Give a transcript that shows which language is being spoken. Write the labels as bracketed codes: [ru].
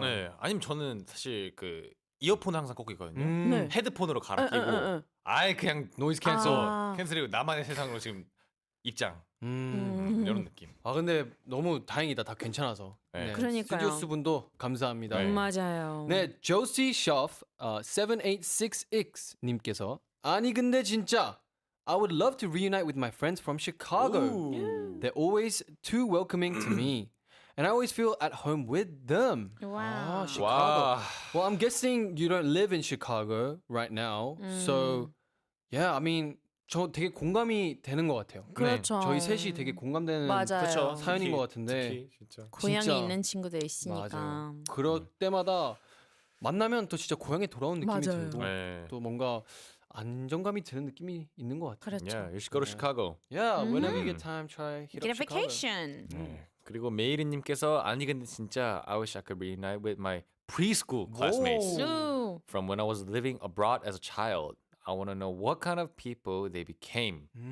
[ko] 네, 아니면 저는 사실 그 이어폰 항상 꽂고 있거든요. 네. 헤드폰으로 갈아 끼고 응. 아예 그냥 노이즈 캔슬. 아. 캔슬이고 나만의 세상으로 지금 입장 음. 이런 느낌. 아 근데 너무 다행이다. 다 괜찮아서. 네. 그러니까요. 스튜디오스 분도 감사합니다. 네. 맞아요. 네, 조시 셔프 7866 님께서 아니 근데 진짜 [en] I would love to reunite with my friends from Chicago. They're always too welcoming to me. And I always feel at home with them. [ko] 와우. 아, Chicago. 와. [en] Well, I'm guessing you don't live in Chicago right now. So, yeah, I mean, [ko] 저 되게 공감이 되는 것 같아요. 그렇죠. 저희 셋이 되게 공감되는 맞아요. 그렇죠. 사연인 것 같은데. 특히 진짜. 고향에 있는 친구들 있으니까. 맞아요. 그럴 때마다 만나면 또 진짜 고향에 돌아온 느낌이 맞아요. 들고 네. 또 뭔가 안정감이 드는 느낌이 있는 것 같아요. 그렇죠. [en] Yeah, you should go to [ko] 네. [en] Chicago. Yeah, whenever you get time, try hit Get a up Chicago. vacation. [ko] 네. 그리고 메이리님께서 아니 근데 진짜 [en] I wish I could reunite with my preschool classmates [ko] 오. 오. [en] from when I was living abroad as a child. I want to know what kind of people they became.